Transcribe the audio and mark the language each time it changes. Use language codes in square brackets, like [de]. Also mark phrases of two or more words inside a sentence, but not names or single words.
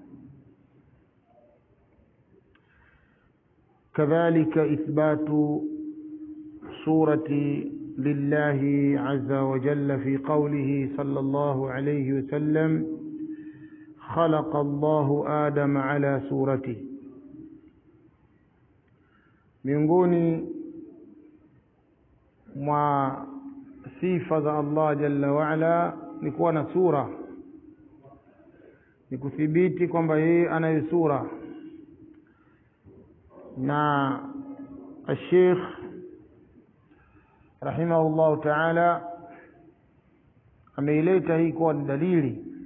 [ar] كذلك إثبات صورة لله عز وجل في قوله صلى الله عليه وسلم: خلق الله آدم على صورته. [sw] miongoni mwa sifa za Allah [ar] جل وعلا [sw] ni kuwa na sura, ni kuthibiti kwamba yeye anayo sura. na Sheikh [ar] رحمه الله تعالى [sw] ameileta hii kwa dalili.